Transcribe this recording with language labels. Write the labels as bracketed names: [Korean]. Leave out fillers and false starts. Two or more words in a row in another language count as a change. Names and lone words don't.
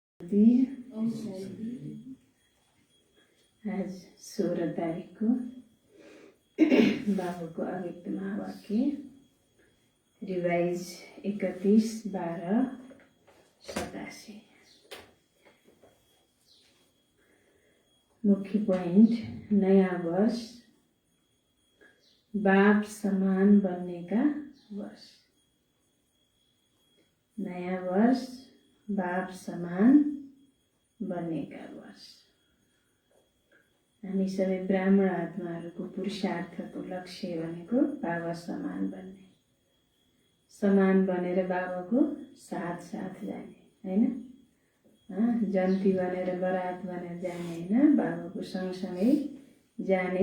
[Nepali] शान्ति। आज 16 तारिक को बाबुको अव्यक्त महावाक्य रिवाइज 31/12/87। [Hindi] मुख्य पॉइंट, नया वर्ष बाप समान बनने का वर्ष। नया वर्ष बाप समान बनने का वर्ष। [Nepali] हामी सबै ब्राह्मण आत्माहरूको पुरुषार्थको लक्ष्य भनेको बाबा समान बन्ने, समान बनेर बाबाको साथ साथ जाने हैन। जन्ती बनेर बरात बनेर जाने हैन, बाबाको सँगसँगै जाने।